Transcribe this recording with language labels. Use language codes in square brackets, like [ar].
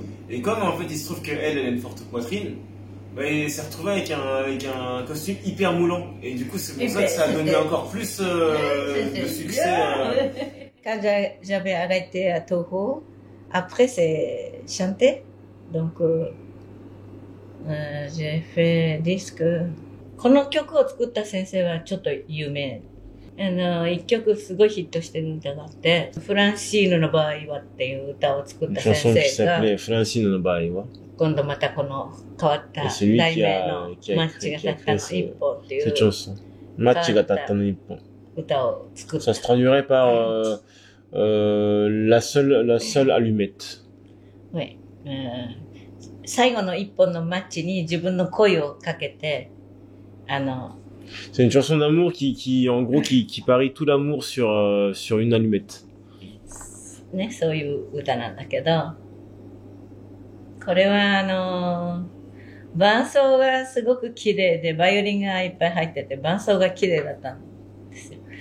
[fr] Et comme en fait il se trouve qu'elle a une forte poitrine, bah, il s'est retrouvé avec un costume hyper moulant. Et du coup c'est pour ça que ça a donné encore plus de succès. Quand j'avais arrêté à Toho, après c'est chanter. Donc j'ai fait disque. [ja] この曲を作った先生はちょっと有名。一曲すごいヒットしてる歌があって、フランシーヌの場合はっていう歌を作った先生が、フランシーヌの場合は今度またこの変わった題名のマッチがたったの一本っていうマッチがたったの一本歌を作った。 [fr] Ça se traduirait par la seule allumette. Oui. [ja] 最後の一本のマッチに自分の声をかけて、 [fr] C'est une chanson d'amour en gros, qui parie tout l'amour sur une allumette. [ja] ね、そういう歌なんだけど、これは伴奏がすごく綺麗で、バイオリンがいっぱい入ってて、伴奏が綺麗だったんですよ。